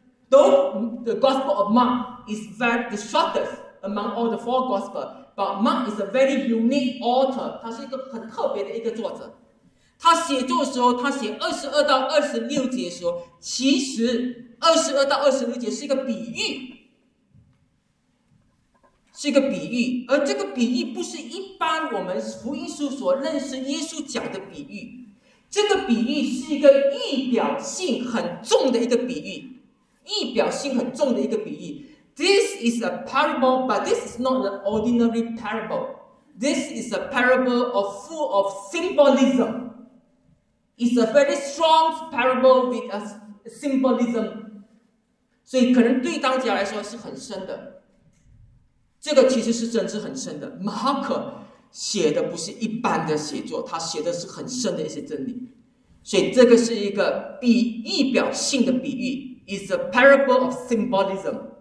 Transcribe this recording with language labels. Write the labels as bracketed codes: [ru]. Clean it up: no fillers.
[en] Though the Gospel of Mark is the shortest among all the four Gospels, but Mark is a very unique author. [zh] 他是一个很特别的一个作者。他写作的时候，他写22到26节的时候，其实22到26节是一个比喻，是一个比喻。而这个比喻不是一般我们福音书所认识耶稣讲的比喻。这个比喻是一个预表性很重的一个比喻，预表性很重的一个比喻。 [en] This is a parable, but this is not an ordinary parable. This is a parable of full of symbolism. It's a very strong parable with a symbolism. [zh] 所以可能对当家来说是很深的。这个其实是真是很深的，马可写的不是一般的写作，他写的是很深的一些真理，所以这个是一个比喻表性的比喻 ， [en] is a parable of symbolism。